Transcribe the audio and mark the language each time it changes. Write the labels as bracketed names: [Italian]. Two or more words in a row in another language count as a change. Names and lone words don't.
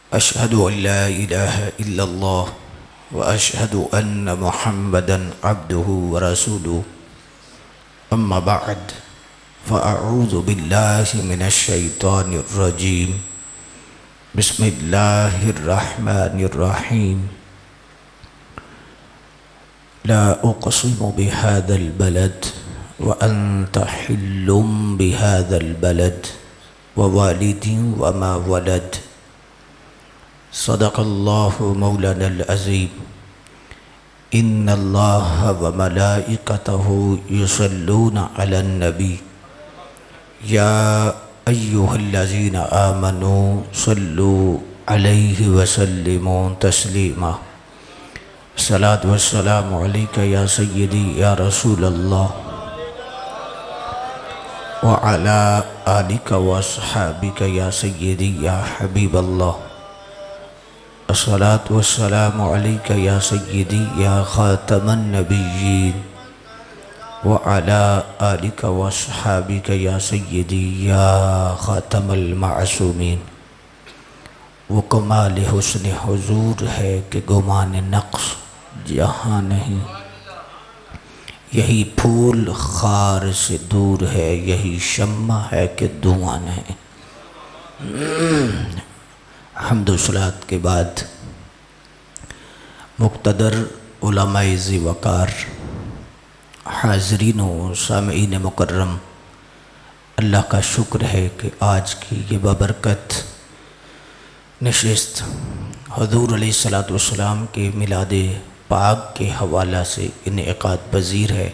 [Arabic] أشهد أن لا إله إلا الله وأشهد أن محمدا عبده ورسوله أما بعد فأعوذ بالله من الشيطان الرجيم بسم الله الرحمن الرحيم لا أقسم بهذا البلد وأنت حل بهذا البلد ووالد وما ولد صدق الله مولانا العظيم إن الله وملائكته يصلون على النبي يا أيها الذين آمنوا صلوا عليه وسلموا تسليما الصلاة والسلام عليك يا سيدي يا رسول الله وعلى آلك وأصحابك يا سيدي يا حبيب الله الصلاة والسلام عليك يا سيدي يا خاتم النبيين وعلى آلك وأصحابك يا سيدي يا خاتم المعصومين. [Urdu] وہ کمال حسن حضور ہے کہ گمان نقش جہاں نہیں، یہی پھول خار سے دور ہے، یہی شمع ہے کہ دھواں نہیں. حمد و صلوٰۃ کے بعد مقتدر علمائے ذی وقار، حاضرین و سامعین مکرم، اللہ کا شکر ہے کہ آج کی یہ بابرکت نشست حضور [Arabic] عليه الصلاة والسلام [Urdu] کے میلاد پاک کے حوالہ سے انعقاد پذیر ہے.